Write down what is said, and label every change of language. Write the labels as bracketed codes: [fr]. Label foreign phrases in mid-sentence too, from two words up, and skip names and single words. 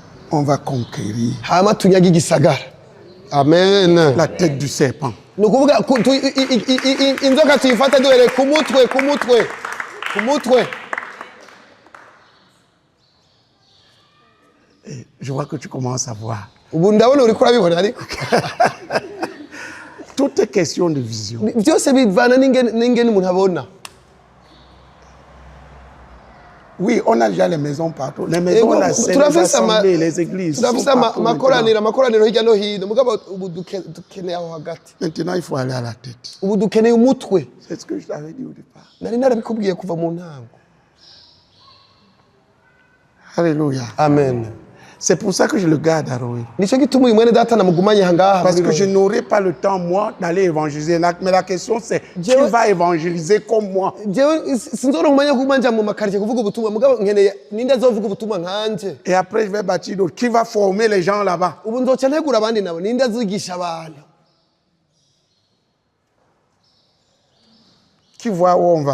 [fr] On va conquérir [rn] hama tunyage igisagara. [fr] Amen. la tête du serpent. [rn] Nukuvuga inzoka tuyifata duhere ku mutwe. [fr] Et je vois que tu commences à voir. [rn] Ubu ndabona uri kurabibona ariko. [fr] Tout est question de vision. [rn] Byose bivana n'ingene umuntu abona. [fr] Oui, on a déjà les maisons partout. Les maisons, la scène, les assemblées, les églises. [rn] Makoraniro hirya no hino. Mugabo ubu dukeneye aho hagati. [fr] Maintenant, il faut aller à la tête. [rn] Ubu dukeneye umutwe. [fr] C'est ce que je t'avais dit au départ. [rn] Nari narabikubwiye kuva mu ntango. [fr] Alléluia. Amen. C'est pour ça que je le garde à Roé. [rn] Nico gituma uyu mwene data namugumanye hangaha. [fr] Parce que je n'aurai pas le temps, moi, d'aller évangéliser. Mais la question, c'est qui va évangéliser comme moi? Et après, je vais bâtir d'autres. Qui va former les gens là-bas? Qui voit où on va?